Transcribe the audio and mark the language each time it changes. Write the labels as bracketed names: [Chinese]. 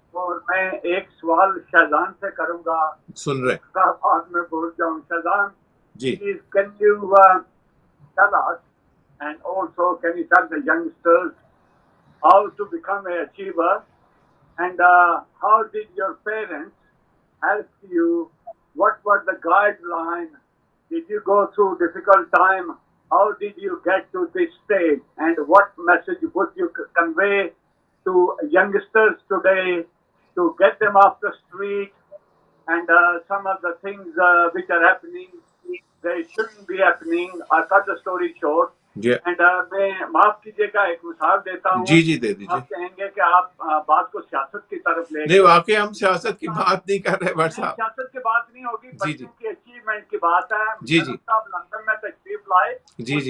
[Urdu] اور میں ایک سوال شہزان سے کروں گا, سن رہے بعد میں بھول جاؤں. شہزان, جی. [English] can you tell us and also can you tell the youngsters how to become an achiever and how did your parents help you? What were the guidelines? Did you go through difficult time? How did you get to this stage? And what message would you convey to youngsters today to get them off the street and some of the things which are happening, they shouldn't be happening. I'll cut the story short. [Urdu] And میں معاف کیجیے گا ایک مثال دیتا ہوں. جی جی دے دیجیے. آپ کہیں گے کہ آپ بات کو سیاست کی طرف لے نہیں, واقعی ہم سیاست کی بات نہیں کر رہے بٹ صاحب. سیاست کی بات نہیں ہوگی, بچوں کی اچیومنٹ کی بات ہے. جی جی. صاحب لندن میں تشریف لائے, جی جی,